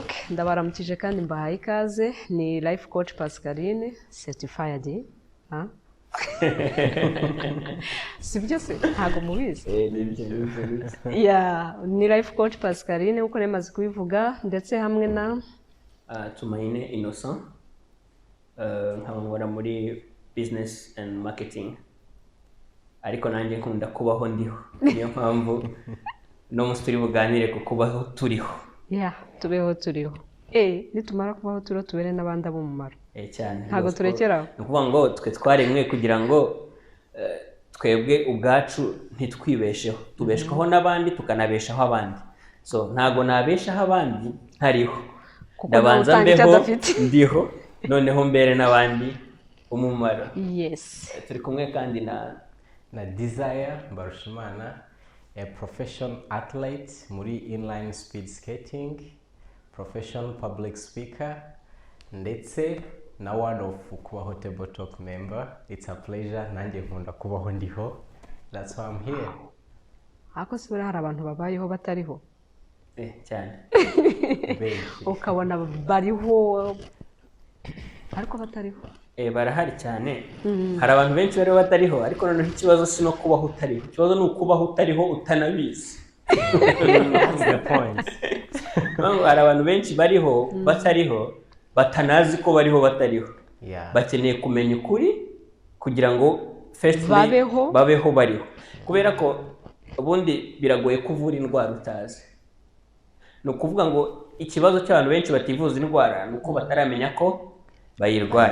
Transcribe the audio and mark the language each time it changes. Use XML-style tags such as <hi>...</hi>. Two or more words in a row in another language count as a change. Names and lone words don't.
<rw>Ndabaramukije kandi mbahaye ikaze. Ni</rw> <en>life coach</en> <rw>Pascaline certified. Sibyo se ntago mubizi. Ni</rw> <en>life coach</en> <rw>Pascaline uko nemaze kubivuga, ndetse hamwe na Tumaine Innocent, nkabona muri</rw> <en>business and marketing,</en> <rw>ariko nanjye nkunda kubaho ndiho. Niyo mpamvu no musituri buganire ku kubaho turiho. Tubeho turiho. Nitumara kubaho turiho tubere n'abandi abumumaro. Cyane. Ntago turekeraho. Ni ukuvuga ngo twe twaremwe kugira ngo twebwe ubwacu ntitwibesheho, tubeshwaho n'abandi tukanabeshaho abandi. So ntago nabeshaho abandi ntariho, ndabanza mbeho ndiho, noneho mbere n'abandi umumaro. Turi kumwe kandi na Desire Mbarushimana,</rw> <en>a professional athlete muri inline speed skating, professional public speaker,</en> <rw>ndetse na</rw> <en>one of Kubaho table talk member. It's a pleasure,</en> <rw>nanjye nkunda kubaho ndiho.</rw> <en>That's why I'm here.</en> <rw>Ako sibura hari abantu babayeho batariho. Cyane. Ukabona bariho ariko batariho. Barahari cyane. Hari abantu benshi bari batariho ariko noneho ikibazo si no kubaho utariho, ikibazo ni ukubaho utariho utanabizi.</rw> <en>That's the point.</en> <rw>Hari abantu benshi bariho batariho batanazi ko bariho batariho. Bakeneye kumenya ukuri kugira ngo babeho bariho, kubera ko ubundi biragoye kuvura indwara utazi. Ni ukuvuga ngo ikibazo cy'abantu benshi bativuza indwara ni uko bataramenya ko bayirwaye.</rw>